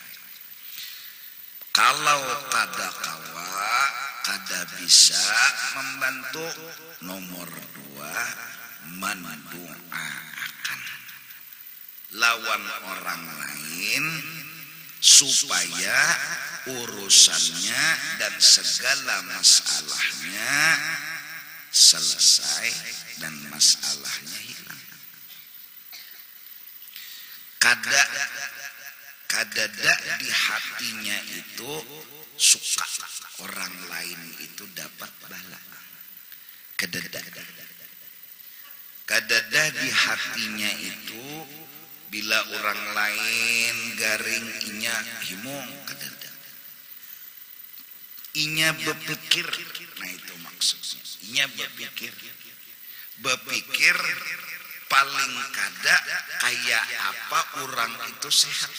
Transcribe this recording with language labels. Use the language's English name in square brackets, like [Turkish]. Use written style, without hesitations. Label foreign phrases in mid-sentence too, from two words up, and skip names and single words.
[Banjar] Kalau kada bisa membantu, nomor dua mendoakan lawan orang lain supaya urusannya dan segala masalahnya selesai dan masalahnya hilang. Kadada di hatinya itu suka orang lain itu dapat bala. Kadada di hatinya itu bila orang lain garing inya himung, kadada inya berpikir. Nah itu maksudnya, inya berpikir paling kada kayak apa orang itu sehat.